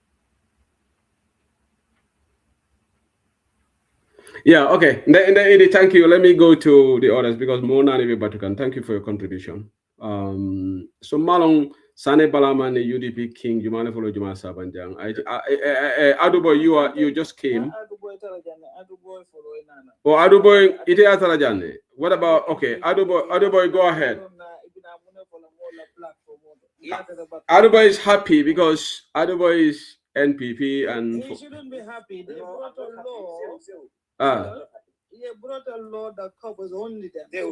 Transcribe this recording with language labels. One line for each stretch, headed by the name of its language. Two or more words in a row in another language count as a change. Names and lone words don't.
English: Yeah, okay. Thank you. Let me go to the others because Mona Batukan, thank you for your contribution. So Malong Sane Balaman, the UDP King, Jumane follow Juma Sabanjang. Aduboy, you just came. Oh, Aduboy,
Mandingo: ite atarajane.
English: What about Aduboy, go ahead. Aduboy is happy because Aduboy is NPP and he shouldn't be happy. They brought a law. They brought a law that covers only them.